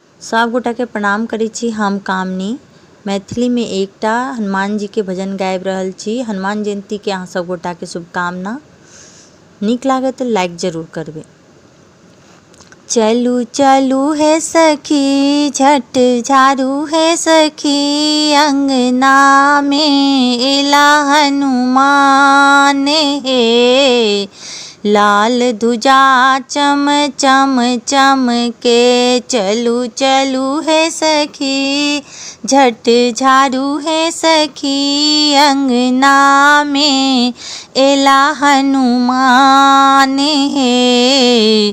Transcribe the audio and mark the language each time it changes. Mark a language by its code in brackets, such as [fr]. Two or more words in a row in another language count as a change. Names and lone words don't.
[mai] सब गोटा के प्रणाम करै छी। हम कामनी मैथिली में एकटा हनुमान जी के भजन गाबि रहल छी। हनुमान जयंती के अहाँ सब गोटा के शुभकामना। नीक लागे तो लाइक जरूर करबे। चलू चलू हे सखी झट झाड़ू हे सखी, अंगना में एला हनुमान हे। लाल ध्वजा चम चम चम के, चलू चलू हे सखी झट झाड़ू हे सखी, अंगना में एला हनुमान हे।